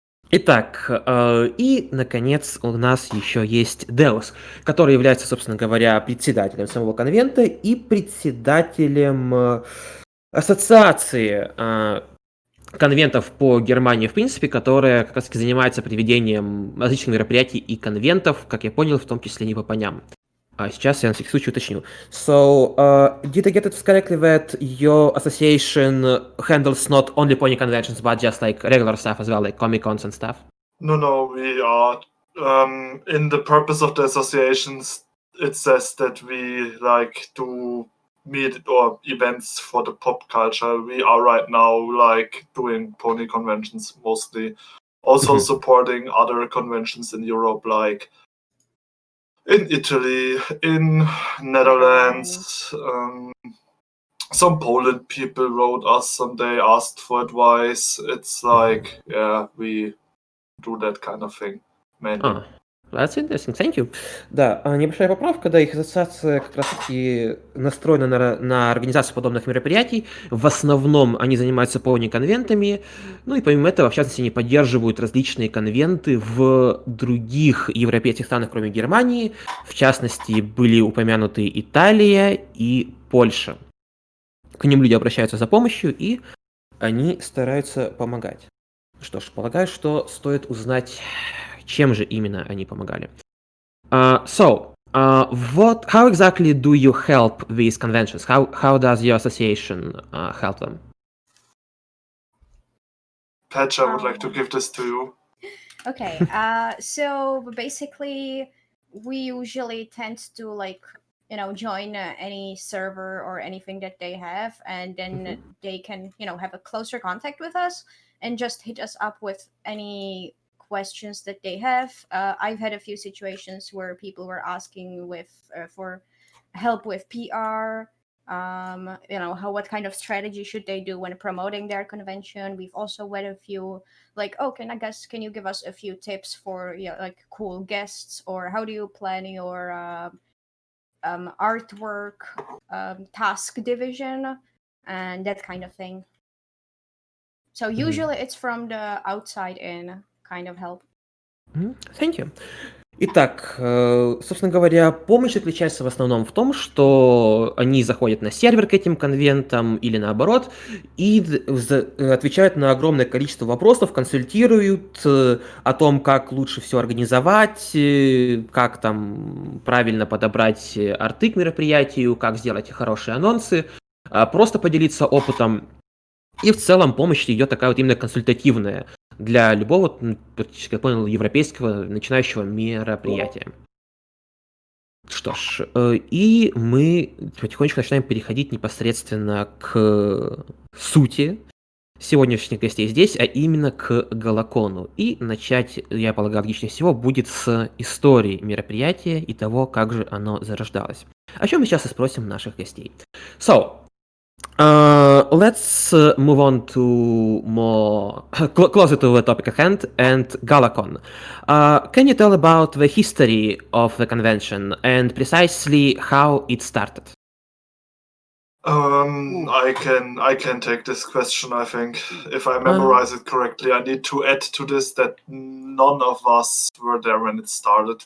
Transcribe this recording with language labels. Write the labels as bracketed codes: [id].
[ru] Итак, и, наконец, у нас еще есть Деус, который является, собственно говоря, председателем самого конвента и председателем ассоциации конвентов по Германии, в принципе, которая как раз-таки занимается проведением различных мероприятий и конвентов, как я понял, в том числе не по поням. А сейчас я на всякий случай уточню. [en] So, did I get it correctly that your association handles not only pony conventions, but just like regular stuff as well, like Comic Cons and stuff? No, we are in the purpose of the associations. It says that we like to meet or events for the pop culture. We are right now like doing pony conventions mostly, also supporting other conventions in Europe, like in Italy, in Netherlands. Some Poland people wrote us someday, asked for advice. It's like, yeah, we do that kind of thing, mainly. That's interesting, thank you. [ru] Да, небольшая поправка, да, их ассоциация как раз-таки настроена на организацию подобных мероприятий. В основном они занимаются пони-конвентами, ну и помимо этого, в частности, они поддерживают различные конвенты в других европейских странах, кроме Германии. В частности, были упомянуты Италия и Польша. К ним люди обращаются за помощью, и они стараются помогать. Что ж, полагаю, что стоит узнать, чем же именно они помогали. [en] How exactly do you help these conventions? How does your association help them? Patch, I would like to give this to you. Okay, so basically, we usually tend to join any server or anything that they have, and then they can have a closer contact with us and just hit us up with any questions that they have. I've had a few situations where people were asking for help with PR, what kind of strategy should they do when promoting their convention. We've also read a few can you give us a few tips for like cool guests, or how do you plan your artwork task division and that kind of thing. So usually it's from the outside in kind of help. Thank you. [ru] Итак, собственно говоря, помощь заключается в основном в том, что они заходят на сервер к этим конвентам или наоборот и отвечают на огромное количество вопросов, консультируют о том, как лучше все организовать, как там правильно подобрать арты к мероприятию, как сделать хорошие анонсы, просто поделиться опытом. И в целом помощь идет такая вот именно консультативная для любого, как я понял, европейского начинающего мероприятия. Что ж, и мы потихонечку начинаем переходить непосредственно к сути сегодняшних гостей здесь, а именно к Галакону. И начать, я полагаю, логичнее всего будет с истории мероприятия и того, как же оно зарождалось. О чем мы сейчас и спросим наших гостей. [en] Let's move on to more closer to the topic at hand and GalaCon. Can you tell about the history of the convention and precisely how it started? I can take this question. I think if I memorize it correctly, I need to add to this that none of us were there when it started.